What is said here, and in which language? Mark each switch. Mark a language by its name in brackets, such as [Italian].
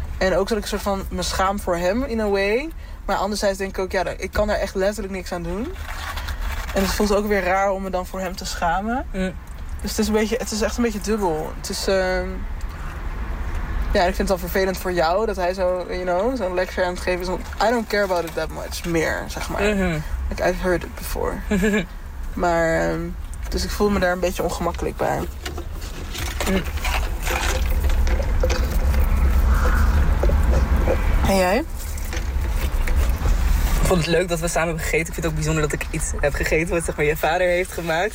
[Dutch] En ook dat ik een soort van me schaam voor hem, [English] in a way. [Dutch] Maar anderzijds denk ik ook, ja, ik kan daar echt letterlijk niks aan doen. En het voelt ook weer raar om me dan voor hem te schamen. Mm. Dus het is echt een beetje dubbel. Het is, ik vind het al vervelend voor jou dat hij zo, zo'n lecture aan het geven is. [English] I don't care about it that much [Dutch] meer, zeg maar. [English] Mm-hmm. Like, I've heard it before. [Dutch] Maar, dus ik voel me daar een beetje ongemakkelijk bij. Mm. En jij? Ik vond het leuk dat we samen hebben gegeten. Ik vind het ook bijzonder dat ik iets heb gegeten wat zeg maar, je vader heeft gemaakt.